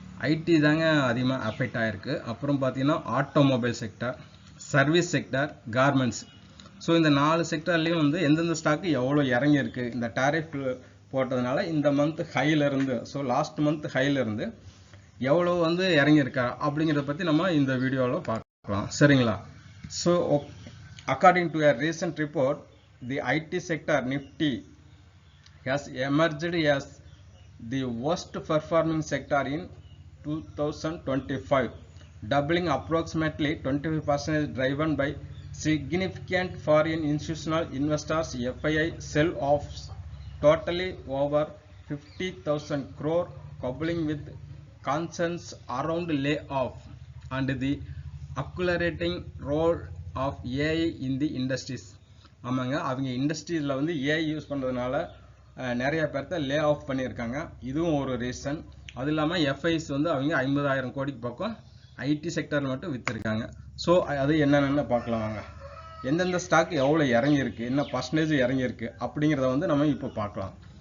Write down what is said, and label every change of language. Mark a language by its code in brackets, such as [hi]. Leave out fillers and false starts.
[ta] ID தாங்க அதிகமாக affect ஆகிருக்கு. அப்புறம் பார்த்தீங்கன்னா automobile sector, service sector, garments. So இந்த 4 செக்டர்லேயும் வந்து எந்தெந்த ஸ்டாக்கு எவ்வளோ இறங்கியிருக்கு இந்த டேரிஃப் போட்டதுனால இந்த மந்த் ஹையிலேருந்து, ஸோ லாஸ்ட் மந்த் ஹையிலேருந்து எவ்வளோ வந்து இறங்கியிருக்கா அப்படிங்கிறத பற்றி நம்ம இந்த வீடியோவில் பார்க்கலாம். சரிங்களா? [en] So according to a recent report, the IT sector Nifty has emerged as the worst performing sector in 2025, doubling approximately 25%, driven by significant foreign institutional investors FII sell-offs totally over 50,000 crore, coupling with concerns around layoff and the accelerating role of AI in the industries. [ta] ஆமாங்க, அவங்க இண்டஸ்ட்ரீஸில் வந்து AI use பண்ணுறதுனால நிறைய பேர்த்த lay off பண்ணியிருக்காங்க. இதுவும் ஒரு reason. அது இல்லாமல் எஃப்ஐஸ் வந்து அவங்க 50,000 கோடிக்கு பக்கம் ஐடி செக்டரில் மட்டும் விற்றுருக்காங்க. ஸோ அது என்னென்னு பார்க்கலாம் வாங்க. எந்தெந்த ஸ்டாக் எவ்வளோ இறங்கியிருக்கு, என்ன பர்சன்டேஜ் இறங்கியிருக்கு அப்படிங்கிறத வந்து நம்ம இப்போ பார்க்கலாம்.